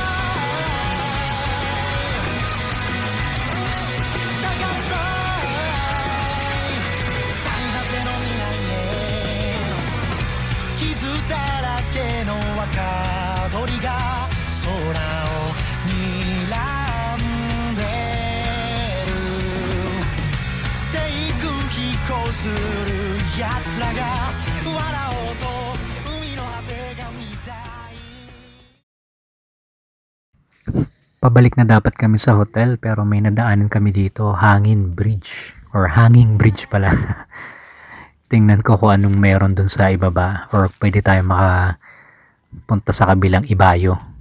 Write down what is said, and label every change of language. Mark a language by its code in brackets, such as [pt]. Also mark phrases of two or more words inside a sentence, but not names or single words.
[ja] だからフライ最果ての未来へ傷だらけの若鳥が空を睨んで低空飛行する奴らが笑おうと海の果てが見たい [tl] Pabalik na dapat kami sa hotel pero may nadaanan kami dito, Hangin Bridge or Hanging Bridge pala. Tingnan ko kung anong meron dun sa ibaba or pwede tayo makapunta sa kabilang ibayo.